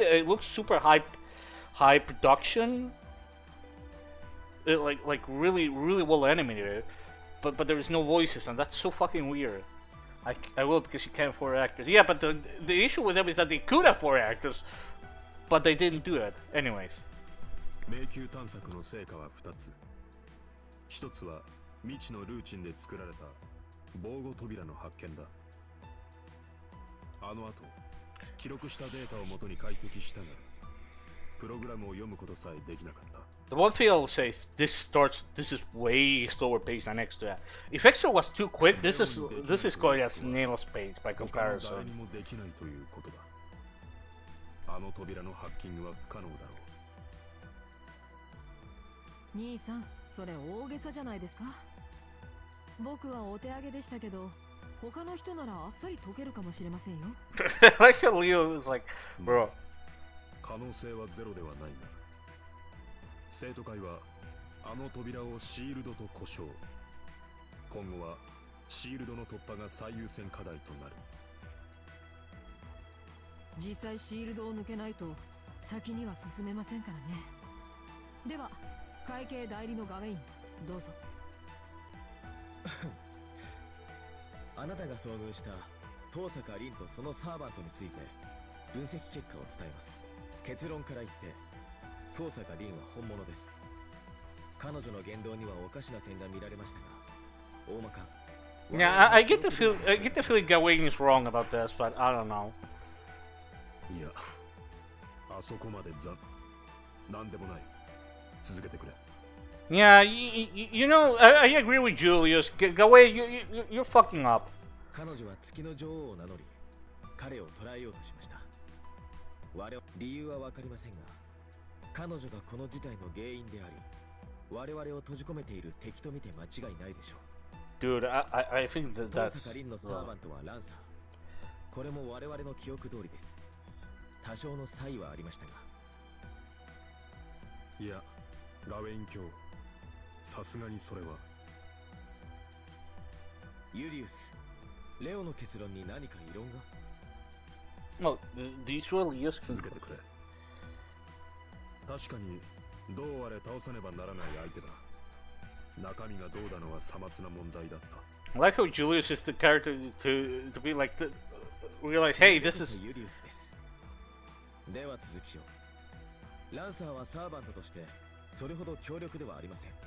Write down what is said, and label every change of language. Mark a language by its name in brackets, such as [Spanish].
[English] It looks super high production, like really well animated, but there is no voices, and that's so fucking weird. I will because you can't afford actors. Yeah, but the issue with them is that they could afford actors, but they didn't do it. Anyways. [Japanese] 迷宮探索の成果は2つ。 1つは未知のルーチンで作られた防護扉の発見だ。あの後、記録したデータを元に解析したが、プログラムを読むことさえできなかった。 [English] The one thing I will say, this is way slower pace than Extra. If Extra was too quick, this is going at snail's pace by comparison. [Japanese] 誰にもできないということだ。あの扉のハッキングは不可能だろう。兄さん、それ大げさじゃないですか。僕はお手上げでしたけど。他の人ならあっさり解けるかもしれませんよ。 [English] Like Leo is like, bro. [Japanese] 可能性はゼロではないが、生徒会はあの扉をシールドと呼称。今後はシールドの突破が最優先課題となる。実際シールドを抜けないと先には進めませんからね。では会計代理のガウェイン、どうぞ。あなたが遭遇した遠坂凛とそのサーバントについて分析結果を伝えます。結論から言って遠坂凛は本物です。彼女の言動にはおかしな点が見られましたが、大まか。 [English] Yeah, I get the feeling Gawain is wrong about this, but I don't know. [Japanese] いや、あそこまでなんでもない。続けてくれ。 [English] Yeah, you know, I agree with Julius. Gawain, you're fucking up. [Japanese] 彼女は月の女王を名乗り、彼を捕らえようとしました。理由はわかりませんが、彼女がこの事態の原因であり、我々を閉じ込めている敵と見て間違いないでしょう。 [English] Dude, I think that's... [Japanese] 遠坂凛のサーバントはランサー。これも我々の記憶通りです。多少の差異はありましたが。いや、ガウェイン卿。さすがにそれは。ユリウス、レオの結論に何か異論が？ [English] No, these really used to... [Japanese] 続けてくれ。確かにどうあれ倒さねばならない相手だ。中身がどうだのはさまつな問題だった。 [English] I like how Julius is the character to be like realize, hey, this is... [Japanese] ユリウスです。では続きを。ランサーはサーバントとしてそれほど強力ではありません。